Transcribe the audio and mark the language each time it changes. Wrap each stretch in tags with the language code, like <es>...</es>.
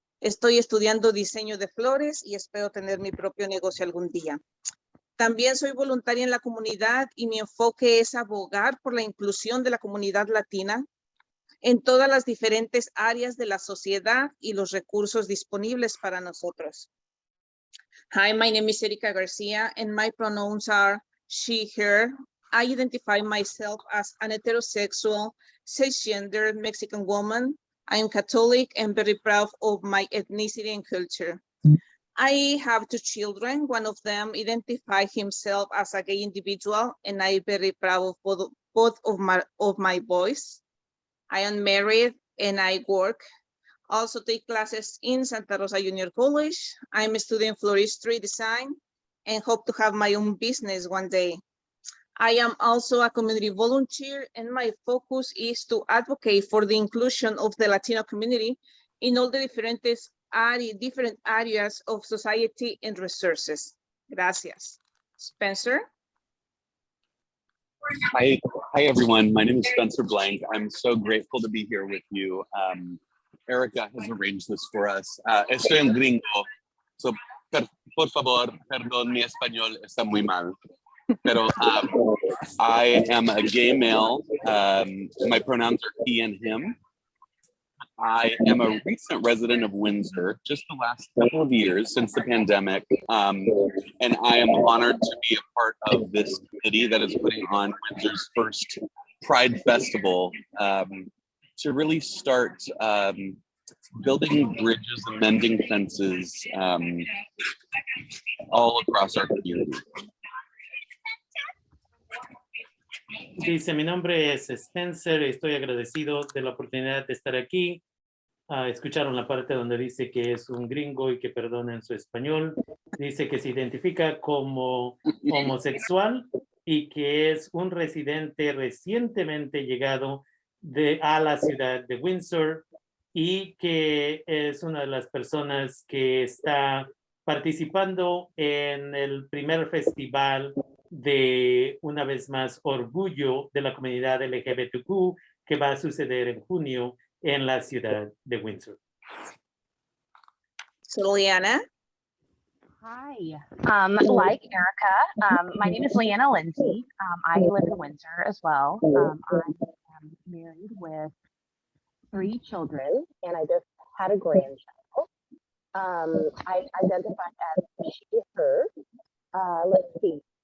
<es>Estoy estudiando diseño de flores y espero tener mi propio negocio algún día. También soy voluntaria en la comunidad y mi enfoque es abogar por la inclusión de la comunidad latina en todas las diferentes áreas de la sociedad y los recursos disponibles para nosotros.</es> <en>Hi, my name is Erika Garcia and my pronouns are she, her. I identify myself as an heterosexual, cisgender Mexican woman. I am Catholic and very proud of my ethnicity and culture. I have 2 children. One of them identifies himself as a gay individual, and I'm very proud of both of my boys. I am married and I work. Also take classes in Santa Rosa Junior College. I'm studying floristry design and hope to have my own business one day. I am also a community volunteer, and my focus is to advocate for the inclusion of the Latino community in all the different areas of society and resources.</en> <es>Gracias. Spencer?</es> <en>Hi everyone. My name is Spencer Blank. I'm so grateful to be here with you. Erika has arranged this for us.</en> <es>Estoy en gringo, so por favor, perdón, mi español está muy mal.</es> <en>Pero I am a gay male. My pronouns are he and him. I am a recent resident of Windsor, just the last couple of years since the pandemic, and I am honored to be a part of this committee that is putting on Windsor's first Pride Festival to really start building bridges and mending fences all across our community.</en> <es>Dice, mi nombre es Spencer, estoy agradecido de la oportunidad de estar aquí. Escucharon la parte donde dice que es un gringo y que perdonen su español. Dice que se identifica como homosexual y que es un residente recientemente llegado a la ciudad de Windsor y que es una de las personas que está participando en el primer festival de, una vez más, orgullo de la comunidad LGBTQ que va a suceder en junio en la ciudad de Windsor.</es> <en>So, Leanna? Hi, like Erika, my name is Leanna Lindsey. I live in Windsor as well. I am married with 3 children, and I just had a grandchild. I identify as she, her. Let's see.</en>